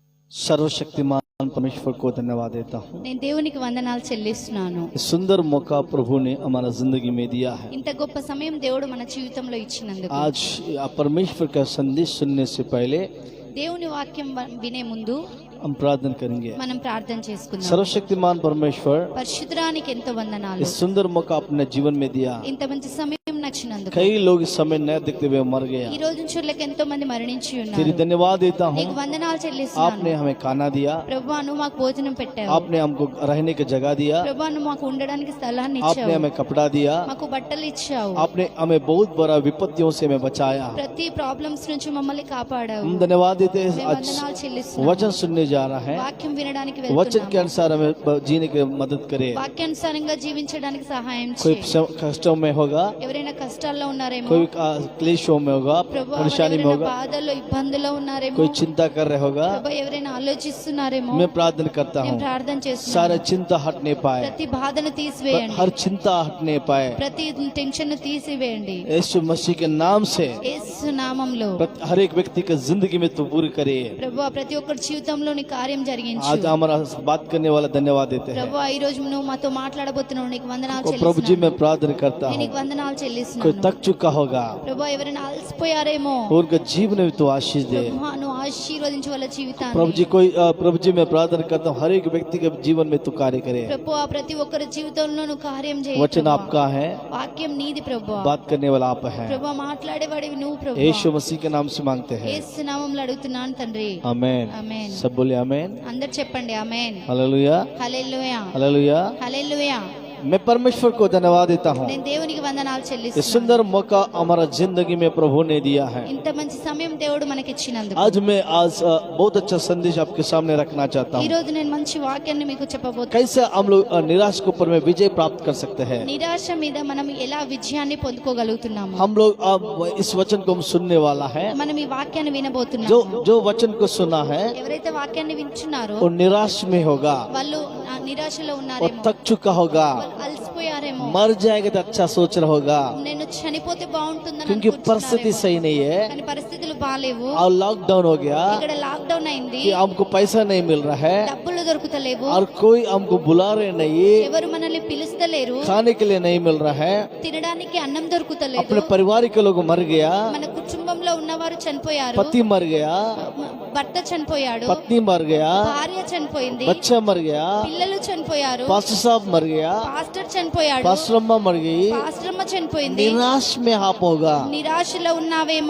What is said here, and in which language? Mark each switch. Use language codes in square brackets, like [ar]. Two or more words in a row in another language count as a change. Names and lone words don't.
[hi] सर्वशक्तिमान परमेश्वर को धन्यवाद देता हूँ। [te] నేను దేవునికి వందనాలు చెల్లిస్తున్నాను. [hi] इस सुंदर मौका प्रभु ने हमारा जिंदगी में दिया है। [te] ఇంత గొప్ప సమయం దేవుడు మన జీవితంలో ఇచ్చినందుకు [hi] आज परमेश्वर का संदेश सुनने से पहले [te] దేవుని వాక్యం వినే ముందు [hi] हम प्रार्थना करेंगे। [te] మనం ప్రార్థన చేసుకుందాం. [hi] सर्वशक्तिमान परमेश्वर [te] పరిశుద్ధానికి ఎంతో వందనాలు. [hi] इस सुंदर मौका अपने जीवन में दिया। [te] ఇంత మంచి సమయం నచ్చినందుకు [hi] कई लोग इस समय न देखते हुए मर गए। [te] ఈ రోజు చూడలేక ఎంతో మంది మరణించి [hi] तेरी [te] ఉన్నారు. [hi] धन्यवाद देता हूँ। [te] నీకు వందనాలు చెల్లిస్తున్నాను. [hi] आपने हमें खाना दिया, [te] ప్రభువా నువ్వు మాకు భోజనం పెట్టావు. [hi] आपने हमको रहने की जगह दिया, [te] ప్రభువా నువ్వు మాకు ఉండడానికి స్థలాన్ని [hi] आपने [te] ఇచ్చావు. [hi] हमें कपड़ा दिया, [te] మాకు బట్టలు ఇచ్చావు. [hi] आपने हमें बहुत बड़ा विपत्तियों से हमें बचाया। [te] ప్రతి ప్రాబ్లమ్స్ నుంచి మమ్మల్ని కాపాడావు. [hi] हम धन्यवाद देते हैं। [te] మేము [hi] आज [te] వందనాలు చెల్లిస్తున్నాము. [hi] वचन सुनने जा रहा है, [te] వాక్యం వినడానికి [hi] वचन के [te] వెళ్తున్నాము. [hi] अनुसार हमें जीने की मदद करे। [te] వాక్యానుసారంగా జీవించడానికి సహాయం [hi] कोई [te] చేయి. [hi] कष्टों में होगा, [te] ఎవరైనా కష్టాల్లో ఉన్నారేమో, [hi] कोई क्लेशों में होगा, [te] ప్రభు [hi] परेशानी में [te] ఎవరైనా [hi] होगा, [te] బాధల్లో ఇబ్బందుల్లో ఉన్నారేమో, [hi] कोई चिंता कर रहे होगा। [te] ప్రభు ఎవరైనా ఆలోచిస్తున్నారేమో, [hi] मैं प्रार्थना करता [te] నేను [hi] हूँ [te] ప్రార్థన చేస్తున్నాను. [hi] सारा चिंता हटने पाए, [te] ప్రతి బాధను తీసివేయండి. [hi] हर चिंता हटने पाए। [te] ప్రతి టెన్షన్ తీసివేయండి. [hi] यीशु मसीह के नाम से [te] యేసు నామములో [hi] हर एक व्यक्ति की जिंदगी में तू पूरी करे। [te] ప్రభు ప్రతి ఒక్కరి జీవితంలో నీ కార్యం జరిగించు. [hi] आज हमारा बात करने वाला धन्यवाद देते हैं। [te] ప్రభు ఈ రోజు నువ్వు మాతో మాట్లాడబోతున్నావు. నీకు వందనాలు [hi] प्रभु जी [te] చెల్లిస్తున్నాను. [hi] मैं प्रार्थना करता [te] నేను [hi] हूँ [te] నీకు వందనాలు [hi] कोई [te] చెల్లిస్తున్నాను. [hi] थक चुका होगा, [te] ప్రభు ఎవరైనా అలసిపోయారేమో, [hi] उनका जीवन में तू आशीष दे। [te] ప్రభు నువ్వు ఆశీర్వదించు వాళ్ళ జీవితాన్ని. [hi] प्रभु जी मैं प्रार्थना करता हूँ हर एक व्यक्ति के जीवन में तू कार्य करे। [te] ప్రభు ప్రతి ఒక్కరి జీవితంలో నువ్వు కార్యం చేయి. [hi] वचन [te] ప్రభువా. [hi] आपका है, [te] వాక్యం నీది ప్రభు. [hi] बात करने वाला आप है। [te] ప్రభు మాట్లాడేవాడివి నువ్వు ప్రభు. [hi] यीशु मसीह के नाम से मांगते हैं, [te] యేసు నామములో అడుగుతున్నాను తండ్రి. [hi] आमेन। [te] ఆమేన్. [hi] सब बोले आमेन। [te] అందరు చెప్పండి ఆమేన్. [hi] हालेलुया, [te] హల్లెలూయా, [hi] हालेलुया। [te] హల్లెలూయా. [hi] मैं परमेश्वर को धन्यवाद देता हूँ। [te] నేను దేవునికి వందనాలు [hi] ये [te] చెల్లిస్తున్నాను. [hi] सुंदर मौका हमारा जिंदगी में प्रभु ने दिया है। [te] ఇంత మంచి సమయం దేవుడు మనకిచ్చినందుకు [hi] आज मैं बहुत अच्छा संदेश आपके सामने रखना चाहता [te] ఈ [hi] हूँ। [te] రోజు నేను మంచి వాక్యాన్ని మీకు చెప్పబోతున్నాను. [hi] कैसे हम लोग निराश के ऊपर में विजय प्राप्त कर सकते हैं। [te] నిరాశ మీద మనం ఎలా విజయాన్ని పొందుకోగలుగుతున్నాము. [hi] हम लोग अब इस वचन को हम सुनने वाला है। [te] మనం ఈ వాక్యాన్ని వినబోతున్నాము. [hi] जो वचन को सुना है [te] ఎవరైతే వాక్యాన్ని వింటున్నారో [hi] वो निराश में होगा [te] వాళ్ళు నిరాశలో [hi] और [te] ఉన్నారేమో, [hi] थक चुका होगा, [te] వాళ్ళు అలసిపోయారేమో, [hi] मर जाएगा तो अच्छा सोच रहा होगा, [te] నేను చనిపోతే బాగుంటుందని [hi] क्योंकि परिस्थिति [te] అనుకుంటున్నారేమో. [hi] सही नहीं है [te] కానీ పరిస్థితులు బాలేవు. [hi] और लॉकडाउन हो गया [te] ఇక్కడ లాక్డౌన్ అయింది. [hi] कि हमको पैसा नहीं मिल रहा है [te] డబ్బులు దొరుకుతలేవు. [hi] और कोई हमको बुला रहे नहीं, [te] ఎవరు మనల్ని పిలుస్తలేరు. [hi] खाने के लिए नहीं मिल रहा है, [te] తినడానికి అన్నం దొరుకుతలేదు. [hi] अपने परिवार के लोग मर गया, [te] మన కుటుంబంలో ఉన్నవారు చనిపోయారు. [hi] पति मर गया, [te] భర్త చనిపోయాడు, [hi] पत्नी मर गया, [te] భార్య చనిపోయింది, [hi] बच्चा मर गया, [te] పిల్లలు చనిపోయారు, [hi] पास्टर साहब मर गया, [te] పాస్టర్ చనిపోయాడు, [hi] पास्टर अम्मा मर गई। [te] పాస్టరమ్మ చనిపోయింది. [hi] निराश में आप होगा। [te] నిరాశలో ఉన్నావేమో.